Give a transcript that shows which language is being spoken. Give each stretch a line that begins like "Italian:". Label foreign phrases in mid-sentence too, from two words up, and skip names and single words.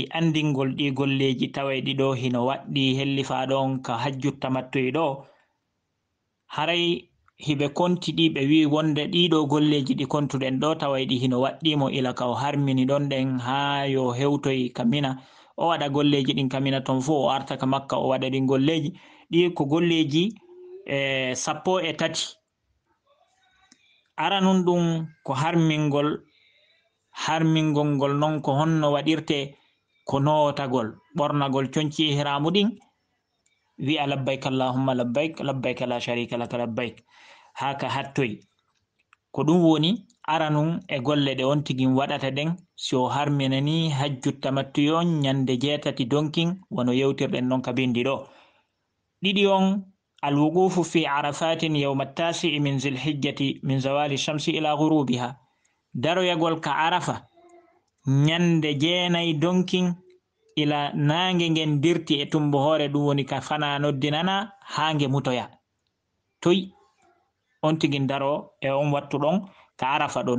Fula: andingol ɗi golleji tawe ɗiɗo hino waɗɗi hellifa ɗon ka hajju tamattu'i ɗo, haray hiɓe kontiɗi ɓe wi wonde ɗiɗo golleji ɗi kontuɗen ɗo tawa ɗi hino waɗɗimo ila ka o harmini ɗon ɗen ha yo hewtoyi kamina o waɗa golleji ɗin kamina ton fu o arta ka makka o waɗa ɗin golleji ɗi ko golleji 13. ara nun ɗum ko harmingol ngol non ko honno waɗirte ko notagol ɓornagol conci ihramu ɗin wi'a
Arabic: لبيك اللهم لبيك لبيك لا شريك لك لبيك
Fula: haka hattoyi, ko ɗum woni ara nun e golle ɗe on tigin waɗata ɗen so harminani hajju tamattu on nyande 6 donkin wono yewtirɗen non ka bindi ɗo. ɗiɗi on
Arabic: الوقوف في عرفة يوم 9 من ذي الحجة من زوال الشمس إلى غروبها,
Fula: daroyagol ka arafa nyande 9 donkin ila nange ngen dirti e tumbo hore, ɗum woni ka fana noddinana ha nge mutoya toyi on tigin daro e on wattu ɗon ka arafa ɗon.